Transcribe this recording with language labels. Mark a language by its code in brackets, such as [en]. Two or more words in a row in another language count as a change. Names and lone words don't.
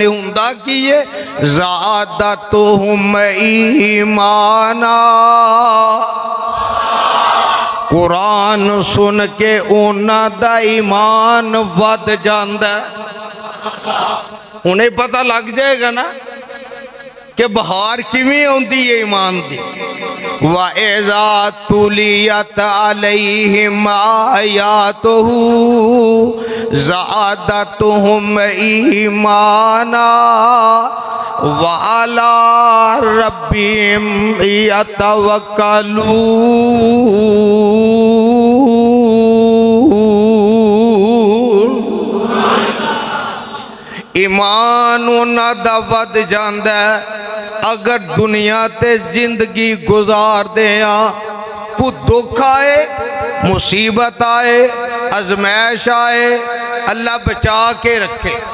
[pa] ਹੁੰਦਾ ਕੀ ਹੈ? [ar] زادتهم إيمانا. [pa] ਕੁਰਾਨ ਸੁਣ ਕੇ ਉਨ੍ਹਾਂ ਦਾ ਈਮਾਨ ਵਧ ਜਾਂਦਾ। ਉਨ੍ਹੇਂ ਪਤਾ ਲੱਗ ਜਾਏਗਾ ਨਾ ਕਿ ਬਹਾਰ ਕਿਵੇਂ ਆਉਂਦੀ ਹੈ ਈਮਾਨ ਦੀ। [ar] وإذا تليت عليهم آياته زادتهم إيمانا وعلى ربهم يتوكلون. [pa] ਈਮਾਨ ਉਨ੍ਹਾਂ ਦਾ ਵਧ ਜਾਂਦਾ ਅਗਰ ਦੁਨੀਆ ਤੇ ਜ਼ਿੰਦਗੀ ਗੁਜ਼ਾਰ ਦੇ ਆਪਕੋ ਦੁੱਖ ਆਏ, ਮੁਸੀਬਤ ਆਏ, ਆਜ਼ਮਾਇਸ਼ ਆਏ, ਅੱਲ੍ਹਾ ਬਚਾ ਕੇ ਰੱਖੇ।